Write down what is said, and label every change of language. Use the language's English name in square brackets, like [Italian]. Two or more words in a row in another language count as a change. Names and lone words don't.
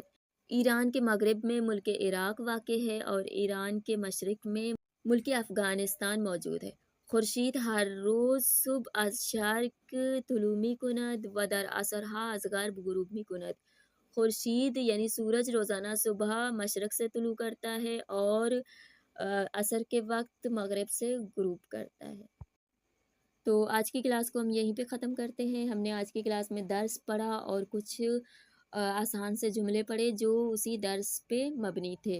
[Urdu] ایران کے مغرب میں ملک عراق واقع ہے اور ایران کے مشرق میں ملک افغانستان موجود ہے. [Persian] خورشید ہر روز صبح از شرق طلوع می کند و در عصرها از غرب غروب می کند. [Urdu] خورشید یعنی سورج روزانہ صبح مشرق سے طلوع کرتا ہے اور عصر کے وقت مغرب سے غروب کرتا ہے. تو آج کی کلاس کو ہم یہیں پہ ختم کرتے ہیں. ہم نے آج کی کلاس میں درس پڑھا اور کچھ آسان سے جملے پڑھے جو اسی درس پہ مبنی تھے.